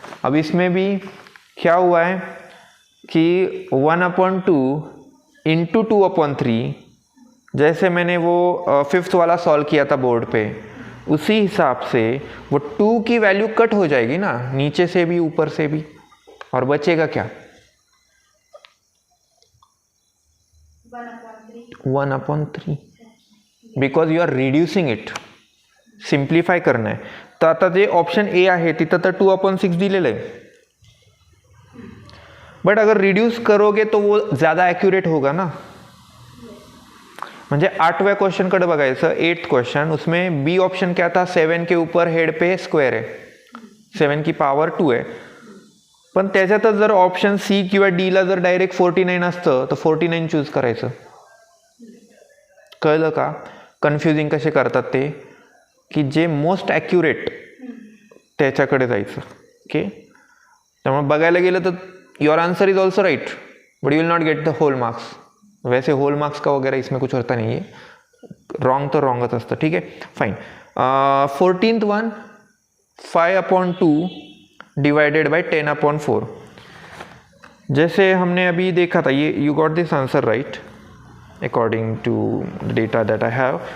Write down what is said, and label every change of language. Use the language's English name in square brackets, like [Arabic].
[Hindi] अब इसमें भी क्या हुआ है कि 1/2 इंटू 2/3, जैसे मैंने वो फिफ्थ वाला सॉल्व किया था बोर्ड पे, उसी हिसाब से वो 2 की वैल्यू कट हो जाएगी ना, नीचे से भी ऊपर से भी, और बचेगा क्या? [English] 1/3 because you are reducing it. [Marathi] Simplify करना आहे. तर आता जे ऑप्शन ए आहे तिथं तर 2/6 दिलेलं आहे, [Hindi] बट अगर रिड्यूस करोगे तो वो ज़्यादा ॲक्युरेट होगा ना. [Marathi] म्हणजे 8वें क्वेश्चनकडे बघायचं, [Hindi] 8th क्वेश्चन, उसमें बी ऑप्शन क्या था, 7 के ऊपर हेड पे स्क्वेअर आहे, 7 की पावर 2 आहे. [Marathi] पण त्याच्यातच जर ऑप्शन सी किंवा डीला जर डायरेक्ट 49 असतं तर 49 चूज करायचं. कळलं का? कन्फ्युजिंग कसे करतात ते, की जे मोस्ट ॲक्युरेट त्याच्याकडे जायचं. [English] okay, [Marathi] त्यामुळे बघायला गेलं तर [English] Your answer is also right, but you will not get the whole marks. [Hindi] वैसे होल मार्क्स का वगैरह इसमें कुछ होता नहीं है, [Marathi] रॉन्ग तो रॉन्गच असतं. [Hindi] ठीक है, fine. [English] 14th one, 5/2 divided by 10/4. [Hindi] जैसे हमने अभी देखा था, ये [English] You got this answer right according to the data that I have.